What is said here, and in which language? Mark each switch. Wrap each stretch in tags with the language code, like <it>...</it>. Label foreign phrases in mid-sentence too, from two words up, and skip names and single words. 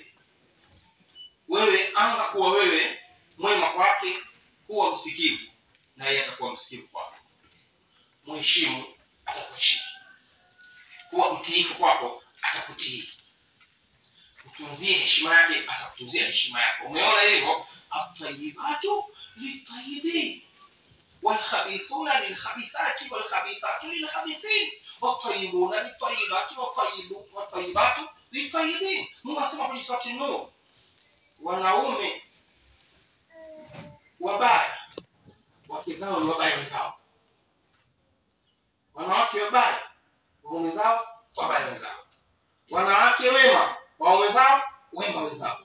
<sw>Wewe anza kuwa wewe mwema kwake, kuwa msikivu na yeye atakuwa msikivu kwako. Mheshimu, atakuheshimu. Kuwa mtiifu kwako, atakutii. Utunzie heshima yake, atakutunzia heshima yako. Umeona hivyo?</sw> <ar>الطيبات للطيبين والخبيثون للخبيثات والخبيثات للخبيثين والطيبون للطيبات والطيبات للطيبين.</ar> <sw>Mungu asema kwenye sura An-Nur, wanaume wabaya wake zao ni wabaya wenzao. Wanawake wabaya waume zao wabaya wenzao. Wanawake wema waume zao wema wenzao.</sw>